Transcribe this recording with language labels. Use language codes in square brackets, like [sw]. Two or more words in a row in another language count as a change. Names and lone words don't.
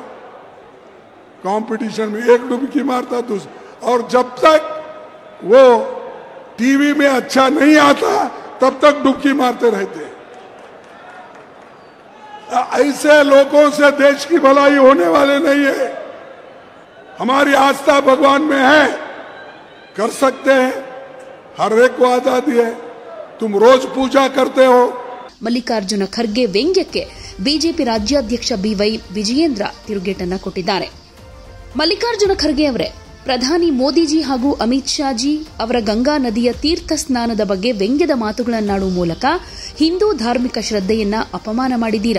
[hi] कंपटीशन में एक डुबकी मारता दूसरा, और जब तक वो टीवी में अच्छा नहीं आता तब तक डुबकी मारते रहते। ऐसे लोगों से देश की भलाई होने वाले नहीं है। हमारी आस्था भगवान में है, कर सकते हैं, हर एक को आजादी है। तुम रोज पूजा करते हो। [kn] ಮಲ್ಲಿಕಾರ್ಜುನ ಖರ್ಗೆ ವ್ಯಂಗ್ಯಕ್ಕೆ ಬಿಜೆಪಿ ರಾಜ್ಯಾಧ್ಯಕ್ಷ ಬಿವೈ ವಿಜಯೇಂದ್ರ ತಿರುಗೇಟನ್ನ ಕೊಟ್ಟಿದ್ದಾರೆ. ಮಲ್ಲಿಕಾರ್ಜುನ ಖರ್ಗೆ ಅವರೇ, ಪ್ರಧಾನಿ ಮೋದಿಜಿ ಹಾಗೂ ಅಮಿತ್ ಶಾಜಿ ಅವರ ಗಂಗಾ ನದಿಯ ತೀರ್ಥ ಸ್ನಾನದ ಬಗ್ಗೆ ವ್ಯಂಗ್ಯದ ಮಾತುಗಳನ್ನಾಡುವ ಮೂಲಕ ಹಿಂದೂ ಧಾರ್ಮಿಕ ಶ್ರದ್ಧೆಯನ್ನ ಅಪಮಾನ ಮಾಡಿದ್ದೀರಾ.